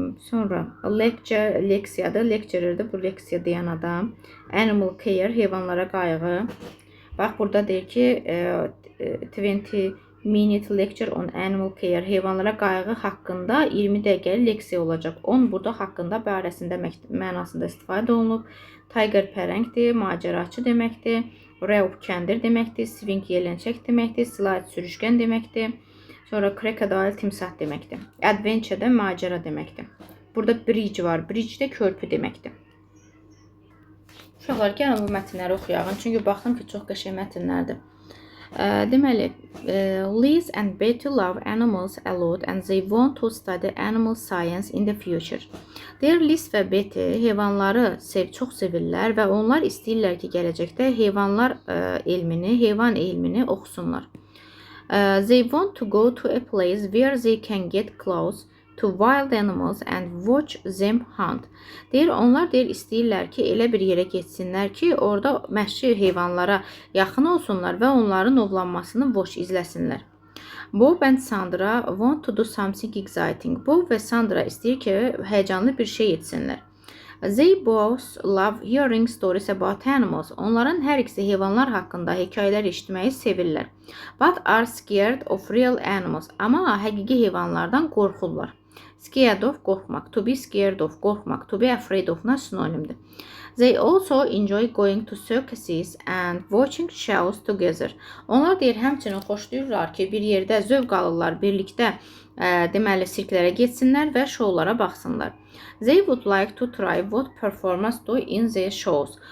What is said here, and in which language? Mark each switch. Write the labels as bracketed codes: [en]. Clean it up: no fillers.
[az] Sonra lecture, leksiyadır. Lecturer'dir, bu leksiya deyən adam. Animal care, heyvanlara qayğı. Bax, burada deyir ki, [en] 20-minute lecture on animal care, [az] heyvanlara qayğı haqqında 20 dəqiqəlik leksiya olacaq. 10 burada haqqında barəsində mənasında istifadə olunub. Tiger, pələngdir, macəraçı deməkdir. Rope, kəndir deməkdir. Swing, yelənçək deməkdir. Slide, sürüşkən deməkdir. Sonra crocodile, timsah deməkdir. Adventure də macəra deməkdir. Burada bridge var. Bridge də körpü deməkdir. Uşaqlar, gəlin bu mətnləri oxuyağın. Çünki baxdım ki, çox qəşəng mətnlərdir. [en] Deməli, Liz and Betty love animals a lot and they want to study animal science in the future. [az] Deyir, Liz və Betty heyvanları çox sevirlər və onlar istəyirlər ki, gələcəkdə heyvan elmini oxusunlar. [en] They want to go to a place where they can get close to wild animals and watch them hunt. [az] Deyir, onlar istəyirlər ki, elə bir yerə getsinlər ki, orada məhşi heyvanlara yaxın olsunlar və onların ovlanmasını izləsinlər. [en] Bob and Sandra want to do something exciting. [az] Bob və Sandra istəyir ki, həyəcanlı bir şey etsinlər. [en] They both love hearing stories about animals. [az] Onların hər ikisi heyvanlar haqqında hekayələr eşitməyi sevirlər. [en] But are scared of real animals. [az] Amma həqiqi heyvanlardan qorxurlar. Scared of, qorxmaq. To be scared of, qorxmaq. To be afraid of-na sinonimdir. [en] They also enjoy going to circuses and watching shows together. [az] Onlar deyir, həmçinin xoşlayırlar ki, bir yerdə zövq alırlar, birlikdə deməli sirklərə getsinlər və şoulara baxsınlar. [en] They would like to try what performers do in their shows.